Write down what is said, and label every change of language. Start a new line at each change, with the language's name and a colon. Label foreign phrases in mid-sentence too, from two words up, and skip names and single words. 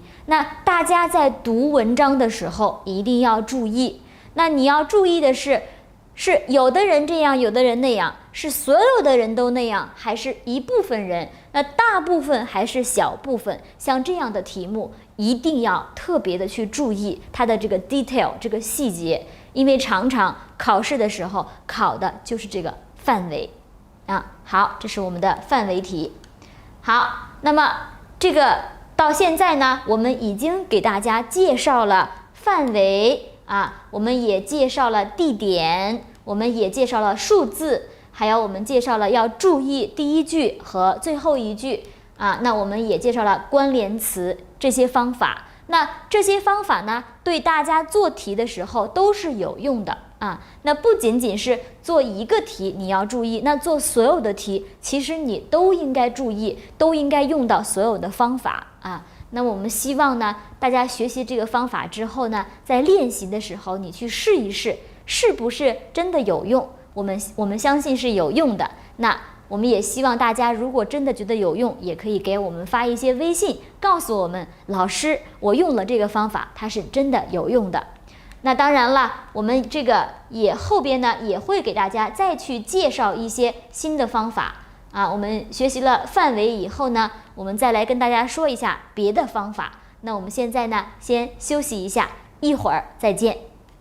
Chinese: 那大家在讀文章的時候一定要注意，那你要注意的是有的人這樣，有的人那樣，是所有的人都那樣，還是一部分人？那大部分還是小部分？像這樣的題目一定要特別的去注意它的這個 detail，這個細節，因為常常考試的時候考的就是這個範圍好，這是我們的範圍題。好，那麼這個到現在呢，我們已經給大家介紹了範圍啊，我們也介紹了地點，我們也介紹了數字，還有我們介紹了要注意第一句和最後一句啊。那我們也介紹了關聯詞這些方法。那這些方法呢，对大家做題的時候都是有用的啊。那不仅仅是做一個題你要注意，那做所有的題，其實你都應該注意，都應該用到所有的方法啊。那我們希望呢，大家學習這個方法之後呢，在練習的時候你去試一試，是不是真的有用？我們相信是有用的。那我們也希望大家如果真的覺得有用，也可以给我們發一些微信，告訴我們老師，我用了這個方法，它是真的有用的。那當然了，我們這個後邊呢也會給大家再去介紹一些新的方法啊。我們學習了範圍以後呢，我們再來跟大家說一下別的方法。那我們現在呢先休息一下，一會兒再見。